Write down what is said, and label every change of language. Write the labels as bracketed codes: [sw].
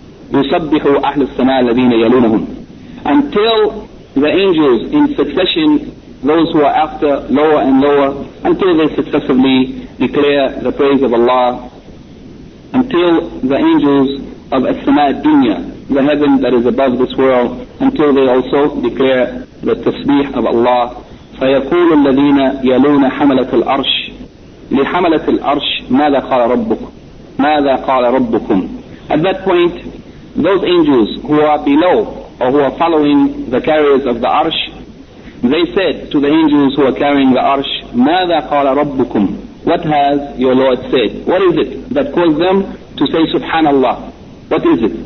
[ar] يُصَبِّحُ أَحْلُ السَّمَاءِ الَّذِينَ يَلُونَهُمْ, [en] until the angels in succession, those who are after lower and lower, until they successively declare the praise of Allah, until the angels of [ar] السَّمَاءِ الدُّنْيَا, [en] the heaven that is above this world, until they also declare the tasbih of Allah. [ar] فيقول الذين يلون حملة الأرش لحملة الأرش ماذا قال ربك ماذا قال ربكم. [en] At that point, those angels who are below or who are following the carriers of the arsh, they said to the angels who are carrying the arsh, [ar] ماذا قال ربكم, [en] what has your Lord said, what is it that caused them to say Subhanallah, what is it?